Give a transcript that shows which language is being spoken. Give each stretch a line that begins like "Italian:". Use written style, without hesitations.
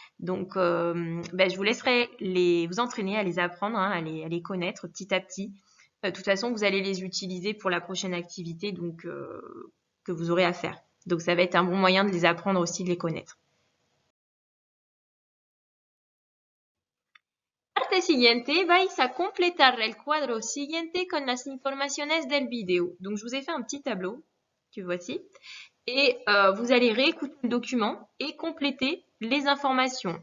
French: Donc, je vous laisserai vous entraîner à les apprendre, hein, à les connaître petit à petit. De toute façon, vous allez les utiliser pour la prochaine activité donc, que vous aurez à faire. Donc, ça va être un bon moyen de les apprendre aussi, de les connaître.
Spanish: Parte siguiente, vais a completar el cuadro siguiente con las informaciones del video.
French: Donc, je vous ai fait un petit tableau, que voici, et vous allez réécouter le document et compléter les informations.